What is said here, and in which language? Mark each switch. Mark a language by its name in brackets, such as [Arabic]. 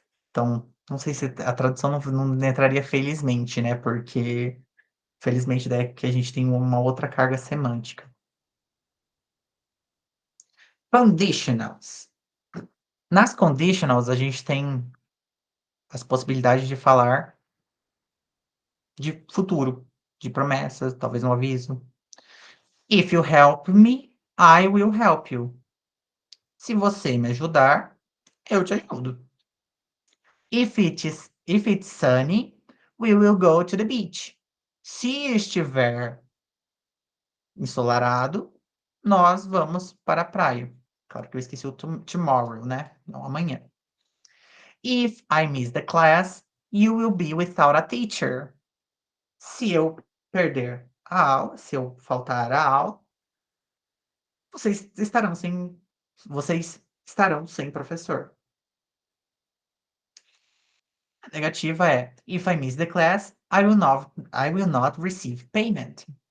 [Portuguese] Então, não sei se a tradução não entraria felizmente, né, porque felizmente daí é que a gente tem uma outra carga semântica. Conditionals. Nas conditionals, a gente tem as possibilidades de falar de futuro, de promessas, talvez um aviso. [English] If you help me, I will help you. [Portuguese] Se você me ajudar, eu te ajudo. [English] If it's sunny, we will go to the beach. [Portuguese] Se estiver ensolarado, nós vamos para a praia. Claro que eu esqueci o tomorrow, né, não amanhã. [English] If I miss the class, you will be without a teacher. [Portuguese] Se eu perder a aula, se eu faltar a aula, vocês estarão sem professor. A negativa é: [English] "If I miss the class, I will not receive payment".